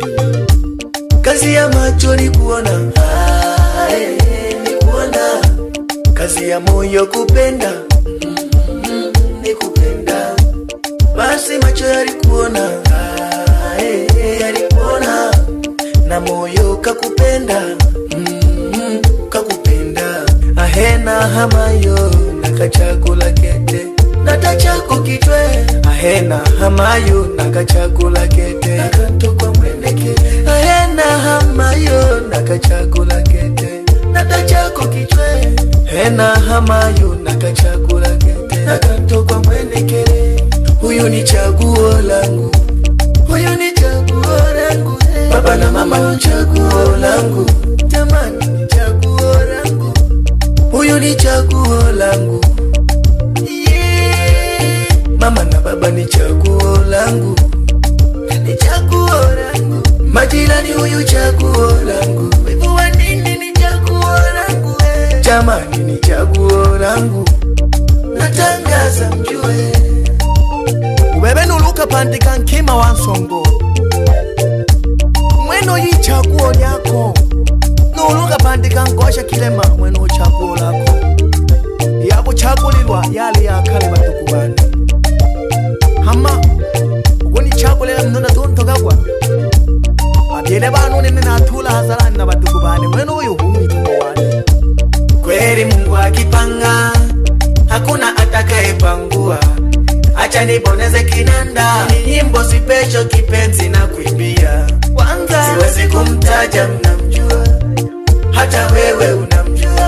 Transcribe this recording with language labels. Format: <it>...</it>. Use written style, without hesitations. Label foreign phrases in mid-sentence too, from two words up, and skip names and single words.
<sw>Kazi ya macho ni kuona, ni kuona. Kazi ya moyo kupenda, ni kupenda. Basi macho yalikuona, yalikuona. Na moyo kakupenda, kakupenda.</sw> <suk>Ahena hamayo nakachakula kete, natachako kitwe. Ahena hamayo nakachakula kete, nakantokwa mwendeke. Ahena hamayo nakachakula kete, natachako kitwe. Ahena hamayo nakachakula kete, nakantokwa mwendeke.</suk> <sw>Huyu ni chaguo langu, huyu ni chaguo langu. Baba na mama ni chaguo langu, jamani ni chaguo langu. Huyu ni chaguo langu, mama na baba ni chaguo langu, ni chaguo langu. Majirani huyu chaguo langu, wivu wa nini ni chaguo langu. Jamani ni chaguo langu, natangaza mjue.</sw> <suk>Ubebe nuluka pandika nkima wansongo, mweno yi chaguo lyako. Nuluka pandika ngosha kilema, mweno chaguo lako. Yabo chagulilwa yali yakale batukubane. Hama ugoni chagulela mnona tontogagwa, babyele banu nene natula hazarani na batukubane. Mweno uyu humituko wane.</suk> <sw>Kweli Mungu akipanga hakuna atakayepangua. Acha niboneze kinanda, nyimbo sipecho kipenzi na kuimbia. Siwezi kumtaja mnamjua, hata wewe unamjua.</sw>